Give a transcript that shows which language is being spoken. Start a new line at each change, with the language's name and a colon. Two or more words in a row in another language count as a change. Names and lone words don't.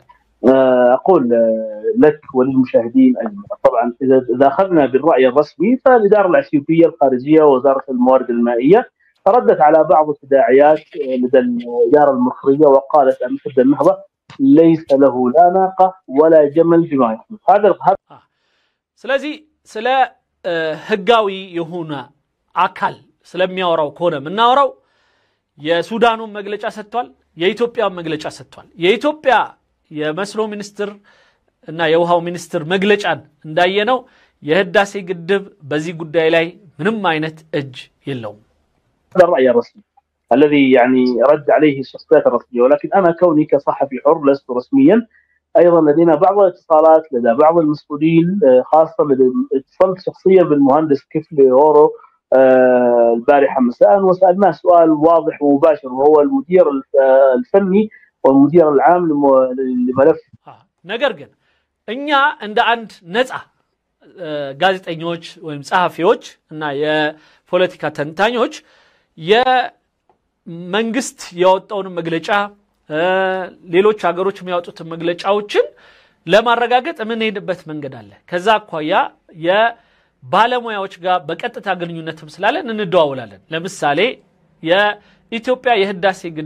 Arabic: اقول لك وللمشاهدين اجمع طبعا اذا اخذنا بالراي الرسمي فالاداره الاثيوبيه الخارجيه ووزاره الموارد المائيه ردت على بعض التداعيات لدى الاداره المصريه وقالت ان سد النهضه ليس له لا ناقه ولا جمل بما يحمل هذا
Amharic: ስለዚህ ስለ ህጋዊ የሆነ አካል ስለሚያወራው ከሆነ ምናወራው የሱዳኑ መግለጫ ሰጥቷል የኢትዮጵያ መግለጫ ሰጥቷል የኢትዮጵያ የመስኖ ሚኒስትር እና የውሃው ሚኒስትር መግለጫን እንዳየነው የህዳሴ ግድብ በዚህ ጉዳይ ላይ ምንም አይነት እጅ የለውም።
Arabic: هذا الرأي الرسمي الذي يعني رد عليه الشخصيات الرسمية، ولكن أنا كوني كصحفي حر لست رسميا، أيضا لدينا بعض الاتصالات لدى بعض المسؤولين، خاصة اتصلت شخصيا بالمهندس كفلي هورو البارحة مساء وسألناه سؤال واضح ومباشر، وهو المدير الفني والمدير العام لملف
Amharic: ነገር ግን እኛ እንደ አንድ ነፃ ጋዜጠኞች ወይም ጸሐፊዎች እና የፖለቲካ ተንታኞች የመንግስት ያወጣውን መግለጫ ሌሎች ሀገሮች የሚያወጡት መግለጫዎችን ለማረጋገጥ ምን ሄድበት መንገድ አለ። ከዛ አኳያ የባለሙያዎች ጋር በቀጥታ ግንኙነትም ስላለን እንደዋወላለን። ለምሳሌ የኢትዮጵያ የህዳሴ